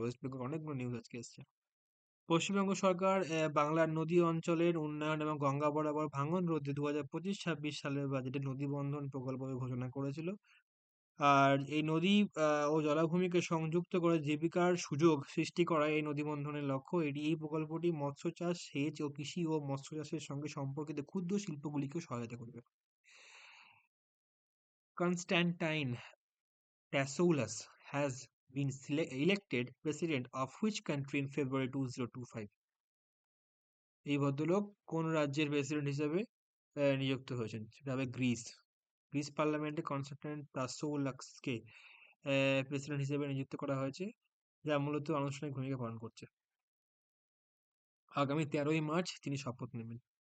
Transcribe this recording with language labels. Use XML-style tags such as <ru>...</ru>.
<bn>West Bengal অনেকগুলো news আজকে এসছে। পশ্চিমবঙ্গ সরকার বাংলার নদী অঞ্চলের উন্নয়ন এবং গঙ্গা বরাবর ভাঙন রোধে 2025-26 সালের বাজেটে নদী বন্ধন প্রকল্প ঘোষণা করেছিল। আর এই নদী ও জলাভূমিকে সংযুক্ত করে জীবিকার সুযোগ সৃষ্টি করা এই নদী বন্ধনের লক্ষ্য। এই প্রকল্পটি মৎস্য চাষ, সেচ ও কৃষি ও মৎস্য চাষের সঙ্গে সম্পর্কিত ক্ষুদ্র শিল্পগুলিকে সহায়তা করবে।</bn> <en>Constantine Tassoulas has been elected president of which country in February 2025?</en> <bn>এই ভদ্রলোক কোন রাজ্যের প্রেসিডেন্ট হিসেবে নিযুক্ত হয়েছেন? সেটা হবে গ্রিস। গ্রিস পার্লামেন্টে কনস্টান্টিন প্রাসোলাক্সকে প্রেসিডেন্ট হিসেবে নিযুক্ত করা হয়েছে, যা মূলত আনুষ্ঠানিক ভূমিকা পালন করছে। আগামী 13ই মার্চ তিনি শপথ নেবেন।</bn>